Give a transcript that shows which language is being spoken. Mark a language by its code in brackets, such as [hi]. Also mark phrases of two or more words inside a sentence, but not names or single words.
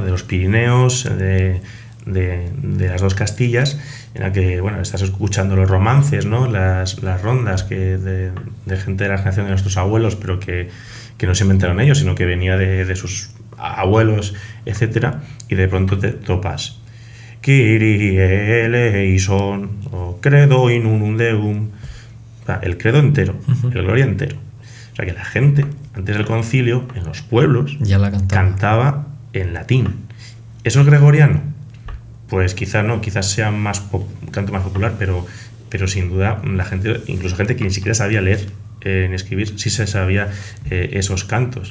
[es] De los Pirineos, de las dos Castillas, en la que bueno, estás escuchando los romances, ¿no? las rondas de gente de la generación de nuestros abuelos, pero que no se inventaron ellos, sino que venía de sus abuelos, etcétera, y de pronto te topas [el] Kyrie eleison [es] o [la] credo in unum deum, [es] o sea, el credo entero, el gloria entero. O sea que la gente antes del concilio en los pueblos ya la cantaba en latín. ¿Eso es gregoriano? Pues quizás no, quizás sea canto más popular, pero sin duda la gente, incluso gente que ni siquiera sabía leer ni escribir, sí se sabía esos cantos.